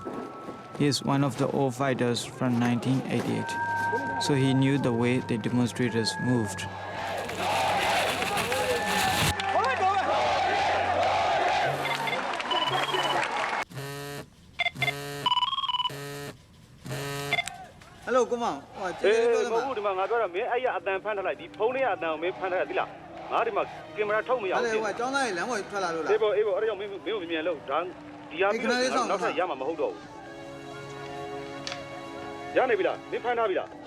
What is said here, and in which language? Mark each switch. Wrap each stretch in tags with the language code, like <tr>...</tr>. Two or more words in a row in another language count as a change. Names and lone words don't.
<en>He is one of the old fighters from 1988, so he knew the way the demonstrators moved. Hello, come on.</en> <my>ဟုတ်ဒီမှာငါပြောတာမင်းအဲ့ရအတန်ဖမ်းထားလိုက်ဒီဖုန်းလေးအတန်ကိုမင်းဖမ်းထားရသီလားငါဒီမှာကင်မရာထုတ်မရဘူးလေဟိုကျောင်းသားကြီးလမ်းပေါ်ထွက်လာလို့လားအေးပေါ့အဲ့ဒါကြောင့်မင်းကိုမြင်လို့ဒါဒီဟာပြီးတော့နောက်ထပ်ရမှာမဟုတ်တော့ဘူးရနေပြီလားမင်းဖမ်းထားပြီလား</my>